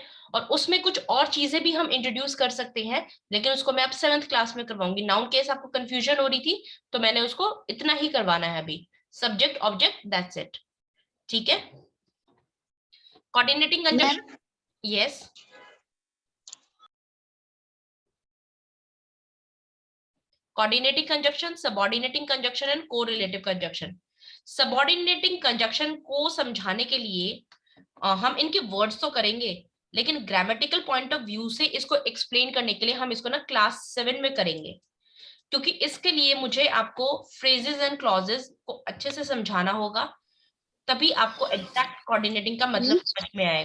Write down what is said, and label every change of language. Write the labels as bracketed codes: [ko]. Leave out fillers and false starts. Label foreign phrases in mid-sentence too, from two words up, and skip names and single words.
[hi] और उसमें कुछ और चीजें भी हम इंट्रोड्यूस कर सकते हैं, लेकिन उसको मैं अब 7th क्लास में करवाऊंगी। [en] noun case [hi] आपको कंफ्यूजन हो रही थी तो मैंने उसको इतना ही करवाना है अभी, [en] subject object that's it, [hi] ठीक है। [en] coordinating conjunction, yes coordinating conjunction, subordinating conjunction and correlative conjunction. Subordinating conjunction [hi] को समझाने के लिए हम इनके वर्ड्स तो करेंगे, लेकिन [en] grammatical point of view [hi] से इसको एक्सप्लेन करने के लिए हम इसको ना क्लास 7 में करेंगे, क्योंकि इसके लिए मुझे आपको [en] phrases and clauses [hi] को अच्छे से समझाना होगा, तभी आपको [en] exact coordinating [hi] का मतलब समझ में आएगा।